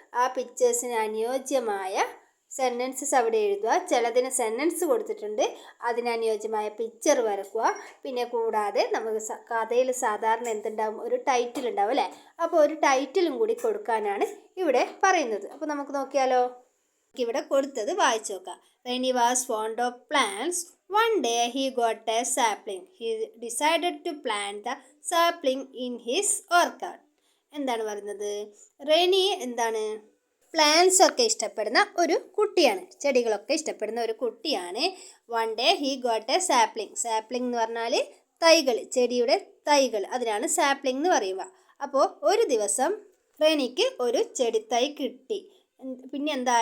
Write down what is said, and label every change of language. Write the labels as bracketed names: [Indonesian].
[Malayalam] ആ പിക്ചേഴ്സിന് അനുയോജ്യമായ സെൻറ്റൻസസ് അവിടെ എഴുതുക. ചിലതിന് സെൻറ്റൻസ് കൊടുത്തിട്ടുണ്ട്, അതിനനുയോജ്യമായ പിക്ചർ വരക്കുക. പിന്നെ കൂടാതെ നമുക്ക് കഥയിൽ സാധാരണ എന്തുണ്ടാവും? ഒരു ടൈറ്റിൽ ഉണ്ടാവും അല്ലേ? അപ്പോൾ ഒരു ടൈറ്റിലും കൂടി കൊടുക്കാനാണ് ഇവിടെ പറയുന്നത്. അപ്പോൾ നമുക്ക് നോക്കിയാലോ. ഇവിടെ കൊടുത്തത് വായിച്ചു നോക്കാം. [English] When he was fond of plants, one day he got a sapling. He decided to plant the sapling in his orchard. [Malayalam] എന്താണ് പറയുന്നത്? റെനി എന്താണ്? പ്ലാന്റ്സ് ഒക്കെ ഇഷ്ടപ്പെടുന്ന ഒരു കുട്ടിയാണ്, ചെടികളൊക്കെ ഇഷ്ടപ്പെടുന്ന ഒരു കുട്ടിയാണ്. [English] One day he got a sapling. [Malayalam] Sapling എന്ന് പറഞ്ഞാൽ തൈകൾ, ചെടിയുടെ തൈകൾ, അതിനാണ് സാപ്ലിംഗ് എന്ന് പറയുക. അപ്പോൾ ഒരു ദിവസം റെനിക്ക് ഒരു ചെടിത്തൈ കിട്ടി. പിന്നെ എന്താ?